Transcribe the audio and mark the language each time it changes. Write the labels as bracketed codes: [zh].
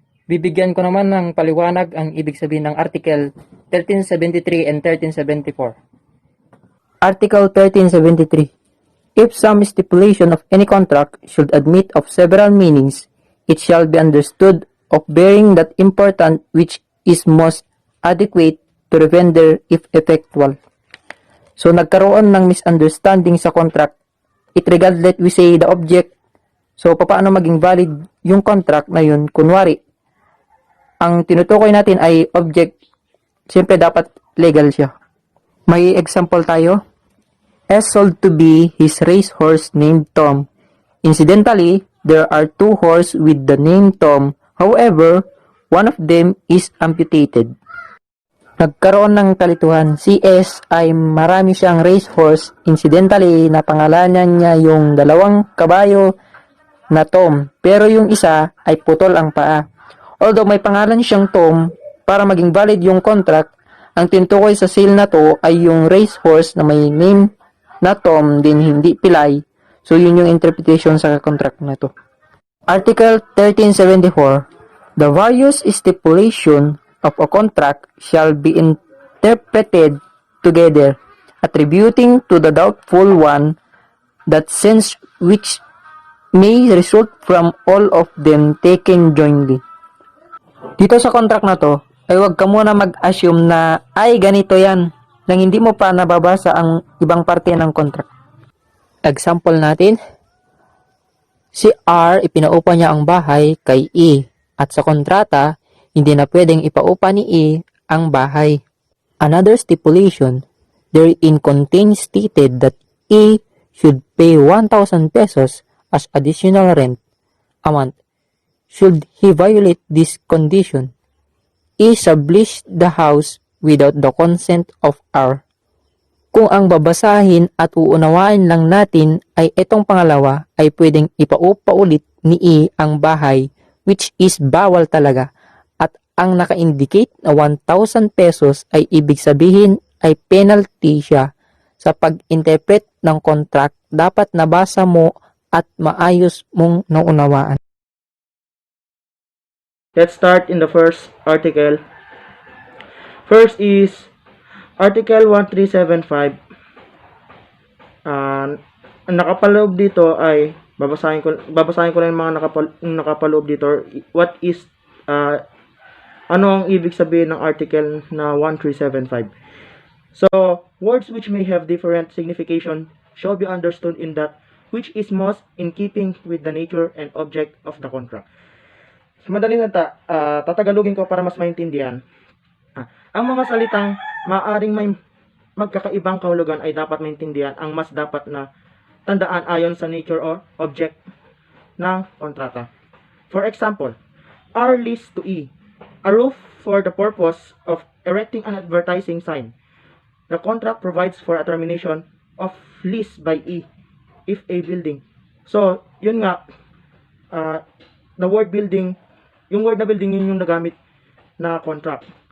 [tl] Bibigyan ko naman ng paliwanag ang ibig sabihin ng Article 1373 and 1374. [en] Article 1373. If some stipulation of any contract should admit of several meanings, it shall be understood of bearing that important which is most adequate to the vendor if effectual. [tl] So, nagkaroon ng misunderstanding sa contract. [en] It regards, let we say, the object. [tl] So, paano maging valid yung contract na yun? Kunwari, ang tinutukoy natin ay object. Siyempre, dapat legal siya. May example tayo. [en] S sold to B his racehorse named Tom. Incidentally, there are two horses with the name Tom. However, one of them is amputated. [tl] Nagkaroon ng kalituhan. Si S ay marami siyang racehorse. Incidentally, napangalanan niya yung dalawang kabayo na Tom. Pero yung isa ay putol ang paa. Although may pangalan siyang Tom, para maging valid yung contract, ang tinutukoy sa sale na to ay yung racehorse na may name na Tom din hindi pilay. So yun yung interpretation sa contract na to. [en] Article 1374. The various stipulation of a contract shall be interpreted together, attributing to the doubtful one that sense which may result from all of them taken jointly. [tl] Dito sa contract na to, ay huwag ka muna mag-assume na, ay ganito yan, nang hindi mo pa nababasa ang ibang parte ng contract. Example natin, si R, ipinaupa niya ang bahay kay E, at sa kontrata, hindi na pwedeng ipaupa ni E ang bahay. [en] Another stipulation, therein contains stated that E should pay 1,000 pesos as additional rent a month. Should he violate this condition, E sublease the house without the consent of R. [tl] Kung ang babasahin at uunawain lang natin ay itong pangalawa, ay pwedeng ipaupa ulit ni E ang bahay, which is bawal talaga, at ang naka-indicate na 1,000 pesos ay ibig sabihin ay penalty siya. Sa pag-interpret ng contract, dapat nabasa mo at maayos mong naunawaan. [en] Let's start in the first article. First is Article 1375. [tl] Ang nakapaloob dito ay babasahin ko lang yung mga nakapaloob dito. [en] What is [tl] ano ang ibig sabihin ng article na 1375? [en] So, words which may have different signification shall be understood in that which is most in keeping with the nature and object of the contract. [tl] Madali na tatagalogin ko para mas maintindihan. Ang mga salitang maaring may magkakaibang kahulugan ay dapat maintindihan ang mas dapat na tandaan ayon sa nature or object ng kontrata. [en] For example, R lease to E, a roof for the purpose of erecting an advertising sign. The contract provides for a termination of lease by E if a building. [tl] So, yun nga, [en] the word building, [tl] yung word na building yun yung nagamit na contract.